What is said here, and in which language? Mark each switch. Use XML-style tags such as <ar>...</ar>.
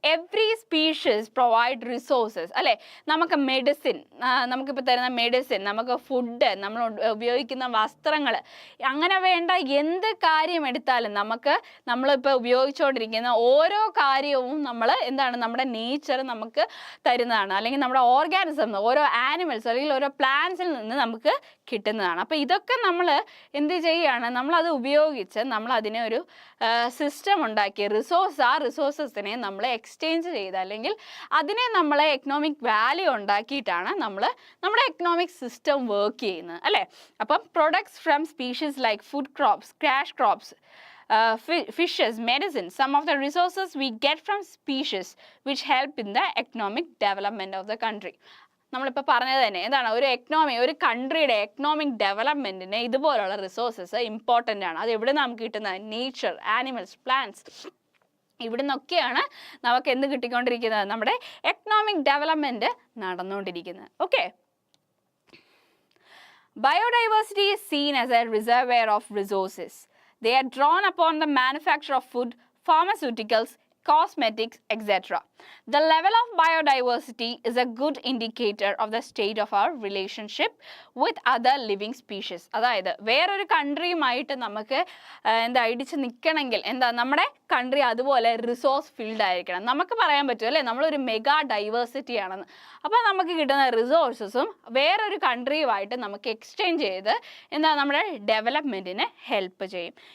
<en>every species provide resources</en> <ml>അല്ലേ. നമുക്ക് medicine, നമുക്കിപ്പോൾ തരുന്ന മെഡിസിൻ, നമുക്ക് ഫുഡ്, നമ്മൾ ഉപയോഗിക്കുന്ന വസ്ത്രങ്ങൾ, അങ്ങനെ വേണ്ട എന്ത് കാര്യം എടുത്താലും നമ്മളിപ്പോൾ ഉപയോഗിച്ചുകൊണ്ടിരിക്കുന്ന ഓരോ കാര്യവും എന്താണ് നമ്മുടെ നേച്ചർ നമുക്ക് തരുന്നതാണ്, അല്ലെങ്കിൽ നമ്മുടെ ഓർഗാനിസം, ഓരോ ആനിമൽസ് അല്ലെങ്കിൽ ഓരോ പ്ലാന്റ്സിൽ നിന്ന് നമുക്ക് കിട്ടുന്നതാണ്. അപ്പോൾ ഇതൊക്കെ നമ്മൾ എന്ത് ചെയ്യുകയാണ്? നമ്മളത് ഉപയോഗിച്ച് അതിനെ ഒരു സിസ്റ്റം ഉണ്ടാക്കി റിസോഴ്സസിനെ നമ്മൾ എക്സ്ചേഞ്ച് ചെയ്ത് അല്ലെങ്കിൽ അതിനെ നമ്മൾ എക്കണോമിക് വാല്യൂ ഉണ്ടാക്കിയിട്ടാണ് നമ്മുടെ എക്കണോമിക് സിസ്റ്റം വർക്ക് ചെയ്യുന്നത് അല്ലേ.</ml> <en>അപ്പം products from species like food crops, cash crops, fishes, medicine, some of the resources we get from species which help in the economic development of the country.</en> <ml>നമ്മളിപ്പോൾ പറഞ്ഞത് തന്നെ എന്താണ്, ഒരു കൺട്രിയുടെ economic ഡെവലപ്മെൻറ്റിന് ഇതുപോലുള്ള resources important ആണ്. അത് എവിടെ നമുക്ക് കിട്ടുന്നത്? നേച്ചർ, ആനിമൽസ്, പ്ലാന്റ്സ്, ഇവിടെ നിന്നൊക്കെയാണ് നമുക്ക് എന്ത് കിട്ടിക്കൊണ്ടിരിക്കുന്നത്? നമ്മുടെ എക്കണോമിക് ഡെവലപ്മെൻറ്റ് നടന്നുകൊണ്ടിരിക്കുന്നത്.</ml> <en>Okay, biodiversity is seen as a reservoir of resources. They are drawn upon the manufacture of food, pharmaceuticals, cosmetics, etc. The level of biodiversity is a good indicator of the state of our relationship with other living species.</en> <ml>അതായത് വേറൊരു കൺട്രിയുമായിട്ട് നമുക്ക് ഇടിച്ച് നിൽക്കണമെങ്കിൽ നമ്മുടെ country അതുപോലെ resource field ആയിരിക്കണം. നമുക്ക് പറയാൻ പറ്റും അല്ലേ, നമ്മളൊരു മെഗാ ഡൈവേഴ്സിറ്റി ആണെന്ന്. അപ്പോൾ നമുക്ക് കിട്ടുന്ന റിസോഴ്സസും വേറൊരു കൺട്രിയുമായിട്ട് നമുക്ക് എക്സ്ചേഞ്ച് ചെയ്ത് നമ്മുടെ ഡെവലപ്മെൻറ്റിന് ഹെൽപ്പ് ചെയ്യും.</ml>